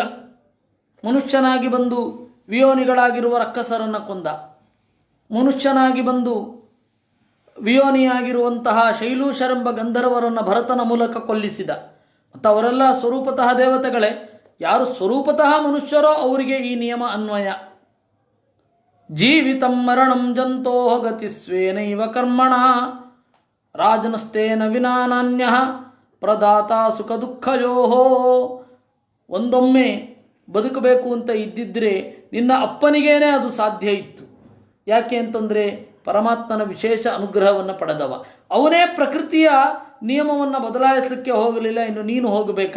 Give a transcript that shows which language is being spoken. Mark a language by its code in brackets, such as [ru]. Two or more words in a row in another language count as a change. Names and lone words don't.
[kn] ಮನುಷ್ಯನಾಗಿ ಬಂದು ವಿಯೋನಿಗಳಾಗಿರುವ ರಕ್ಕಸರನ್ನು ಕೊಂದ, ಮನುಷ್ಯನಾಗಿ ಬಂದು ವಿಯೋನಿಯಾಗಿರುವಂತಹ ಶೈಲೂಷರೆಂಬ ಗಂಧರ್ವರನ್ನು ಭರತನ ಮೂಲಕ ಕೊಲ್ಲಿಸಿದ. ಮತ್ತು ಅವರೆಲ್ಲ ಸ್ವರೂಪತಃ ದೇವತೆಗಳೇ. ಯಾರು ಸ್ವರೂಪತಃ ಮನುಷ್ಯರೋ ಅವರಿಗೆ ಈ ನಿಯಮ ಅನ್ವಯ. [sa] ಜೀವಿತಂ ಮರಣಂ ಜಂತೋ ಗತಿ ಸ್ವೇನೈವ ಕರ್ಮಣ. ರಾಜನಸ್ತೇನ ವಿನಾ ನಾನ್ಯಃ ಪ್ರದಾತ ಸುಖ ದುಃಖಯೋ. [kn] ಒಂದೊಮ್ಮೆ ಬದುಕಬೇಕು ಅಂತ ಇದ್ದಿದ್ದರೆ ನಿನ್ನ ಅಪ್ಪನಿಗೇನೆ ಅದು ಸಾಧ್ಯ ಇತ್ತು. ಯಾಕೆ ಅಂತಂದರೆ ಪರಮಾತ್ಮನ ವಿಶೇಷ ಅನುಗ್ರಹವನ್ನು ಪಡೆದವ. ಅವನೇ ಪ್ರಕೃತಿಯ ನಿಯಮವನ್ನು ಬದಲಾಯಿಸಲಿಕ್ಕೆ ಹೋಗಲಿಲ್ಲ, ಇನ್ನು ನೀನು ಹೋಗಬೇಕಾ?